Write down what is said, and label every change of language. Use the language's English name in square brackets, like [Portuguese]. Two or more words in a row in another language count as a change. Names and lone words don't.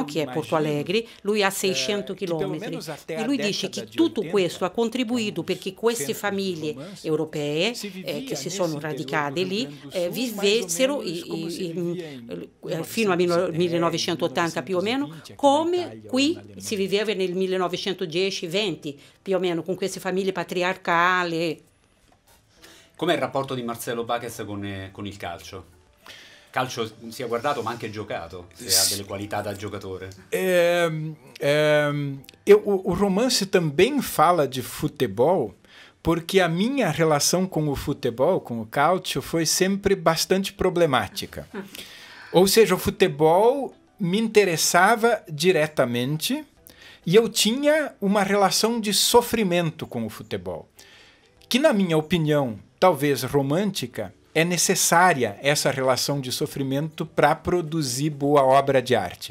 [Italian] Che è Porto Alegre, lui ha 600 chilometri. E lui dice che tutto questo ha contribuito perché queste famiglie europee che si sono radicate lì vivessero fino al 1980 più o meno come qui si viveva nel 1910-20 più o meno con queste famiglie patriarcali. Com'è il rapporto di Marcelo Baques con il calcio? Calcio sia guardato ma anche giocato, se ha delle qualità da giocatore. [Portuguese] O romance também fala de futebol, porque a minha relação com o futebol, com o calcio, foi sempre bastante problemática. Ou seja, o futebol me interessava diretamente e eu tinha uma relação de sofrimento com o futebol, que, na minha opinião, talvez romântica, é necessária essa relação de sofrimento para produzir boa obra de arte.